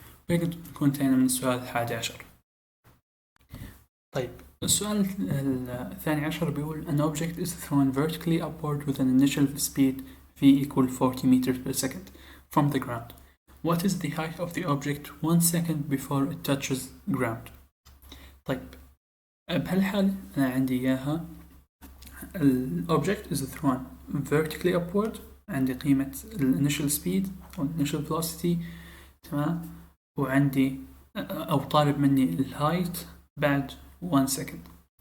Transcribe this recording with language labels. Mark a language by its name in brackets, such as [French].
[Arabic] وهيك نكون انتهينا من السؤال 11. [English] طيب السؤال الثاني عشر بيقول an object is thrown vertically upward with an initial speed v equal 40 meters per second from the ground. What is the height of the object 1 second before it touches ground? [Arabic] طيب بهالحال أنا عندي إياها ال object is thrown vertically upward، عندي قيمة ال initial speed أو initial velocity تمام، وعندي أو طالب مني ال height بعد 1 second.